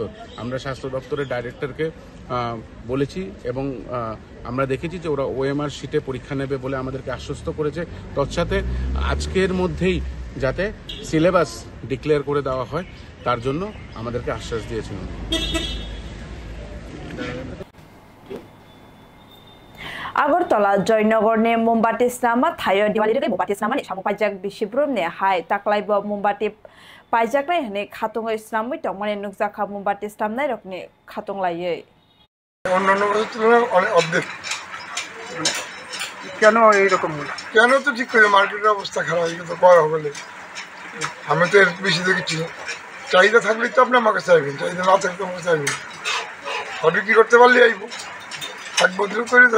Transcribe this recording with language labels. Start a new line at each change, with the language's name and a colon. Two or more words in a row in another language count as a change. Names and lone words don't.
Bangla: আমরা স্বাস্থ্য দপ্তরের ডাইরেক্টরকে বলেছি এবং আমরা দেখেছি যে ওরা ওএমআর শিটে পরীক্ষা নেবে বলে আমাদেরকে আশ্বস্ত করেছে। তৎসাথে আজকের মধ্যেই যাতে সিলেবাস ডিক্লেয়ার করে দেওয়া হয় তার জন্য আমাদেরকে আশ্বাস দিয়েছিলেন।
Kok Borok: আগরতলা জয়নগর ने मोमबाति स्नामा थायो दिवाली रे मोमबाति स्नामा ने सामु पाइजाक बिसिब्रुम ने हाय ताकलाइबो मोमबाति पाइजाक नै हने खातंगै स्नामै तंमाने नुकजाखा मोमबाति स्नामनाय रखने खातंलायै
Bangla: অন্যান্য বছরের তুলনায় অনেক অর্ধেক। কেন এইরকম হলো? কেন তো ঠিক করে মার্কেটের অবস্থা খারাপ হয়ে গেছে, কয় হবে। আমি তো এর বেশি দেখেছি, চাহিদা থাকলেই তো আপনি আমাকে চাইবেন, চাহিদা না থাকলে আমাকে চাইবেন। আর বিক্রি করতে পারলে আইব, এক বছর করে দেবে।